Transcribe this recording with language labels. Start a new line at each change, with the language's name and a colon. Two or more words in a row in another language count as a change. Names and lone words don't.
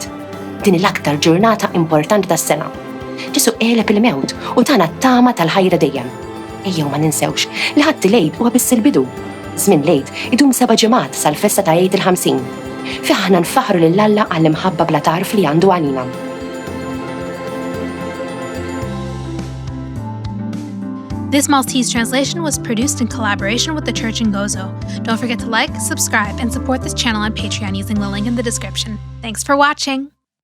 Maltese: Din l-aktar ġurnata importanti tas-sena. Ġesu qeleb il-mewt u tagħna t-tama tal-ħajra dejjem. Ejjew ma ninsewx li ħadd il-Għid huwa biss il-bidu. Żmien l-Għid idum 7 ġimgħat sal-festa ta' Għid il-50. Fi aħna nfaħru lil Alla għall-imħabba bla tarf li għandu għalina.
English: This Maltese translation was produced in collaboration with the Church in Gozo. Don't forget to like, subscribe, and support this channel on Patreon using the link in the description. Thanks for watching!